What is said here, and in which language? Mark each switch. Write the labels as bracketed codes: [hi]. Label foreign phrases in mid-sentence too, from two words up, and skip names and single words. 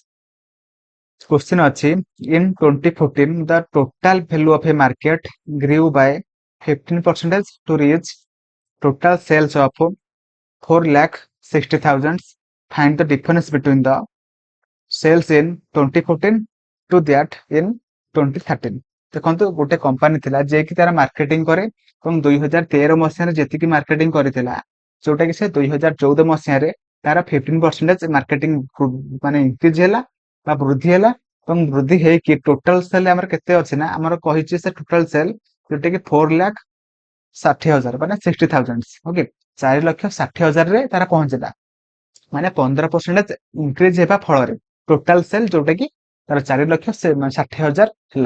[en] Question achi in 2014 the total value of a market grew by 15% to reach total sales of 4,60,000. Find the difference between the sales in 2014 to that in 2013. [or] ଦେଖନ୍ତୁ ଗୋଟେ କମ୍ପାନୀ ଥିଲା ଯେ କି ତାର ମାର୍କେଟିଂ କରେ ଏବଂ 2013 ମସିହାରେ ଯେତିକି ମାର୍କେଟିଂ କରିଥିଲା ଯୋଉଟା କି ସେ 2014 ମସିହାରେ ତାର 15% ମାର୍କେଟିଂ ମାନେ ଇନକ୍ରିଜ ହେଲା ବା ବୃଦ୍ଧି ହେଲା ଏବଂ ବୃଦ୍ଧି ହେଇକି [en] total sale [or] ଆମର କେତେ ଅଛି ନା ଆମର କହିଛି ସେ [en] total sale [or] ଯୋଉଟା କି 4,60,000 ମାନେ 60,000 ଓକେ 4,60,000 ରେ ତାର ପହଞ୍ଚିଲା ମାନେ 15% ଇନକ୍ରିଜ ହେବା ଫଳରେ [en] total sale [or] ଯୋଉଟା କି ତାର 4,60,000 ହେଲା।